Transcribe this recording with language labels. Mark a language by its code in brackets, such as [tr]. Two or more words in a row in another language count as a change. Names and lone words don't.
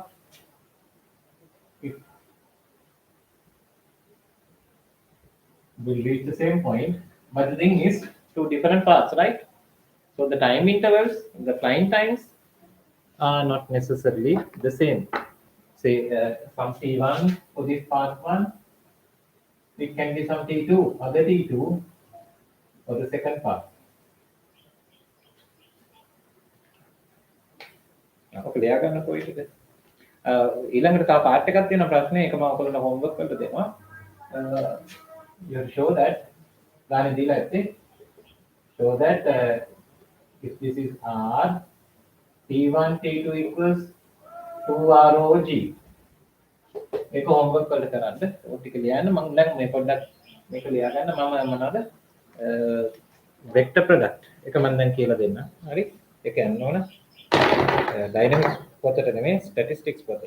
[en] It will reach the same point, but the thing is two different paths, right? So the time intervals, the flying times are not necessarily the same. Say from T1 for this part 1, it can be some T2, other T2 for the second part. [si] ඔක ලියා ගන්න කොයිද? ඊළඟට තව පාර්ට් එකක් තියෙන ප්‍රශ්නේ ඒක මම ඔයගොල්ලන්ට homework කරලා දෙනවා. [en] You show that [si] ගානේ දීලා ඇත්තේ [en] show that if this is R, T1 T2 equals 2ROG. [si] මේක homework කරලා කරන්න. ඔය ටික ලියන්න මම දැන් මේ පොඩ්ඩක් මේක ලියා ගන්න මම මොනවද [en] vector product [si] එක මම දැන් කියලා දෙන්න. හරි? ඒක යන්න ඕන. Dynamics පොතට නෙමෙයි statistics පොතට.